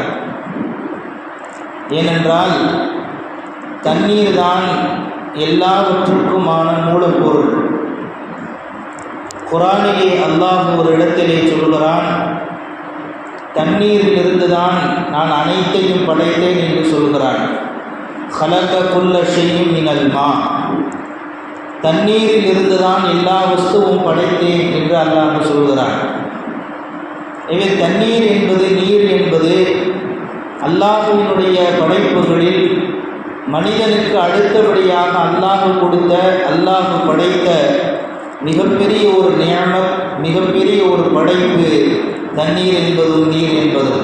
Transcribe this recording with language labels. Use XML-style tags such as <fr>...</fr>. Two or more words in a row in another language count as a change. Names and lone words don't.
<ta>ஏனென்றால் தண்ணீர் தான் எல்லாவற்றுக்குமான மூலப்பொருள். குர்ஆனிலே அல்லாஹ் ஒரு இடத்திலே சொல்கிறான், தண்ணீரிலிருந்து தான் நான் அனைத்தையும் படைத்தேன் என்று சொல்கிறான்.</ta> <ar>خلق كل شيء من الماء.</ar> <ta>தண்ணீரில் இருந்து தான் எல்லா வஸ்துவும் படைத்தேன் என்று அல்லாஹ் சொல்கிறான். எனவே தண்ணீர் என்பது, நீர் என்பது அல்லாஹ்வினுடைய படைப்புகளில் மனிதனுக்கு அடுத்தபடியாக அல்லாஹ் கொடுத்த, அல்லாஹ் படைத்த மிகப்பெரிய ஒரு நியமத், மிகப்பெரிய ஒரு படைப்பு தண்ணீர் என்பதும் நீர் என்பதும்.</ta>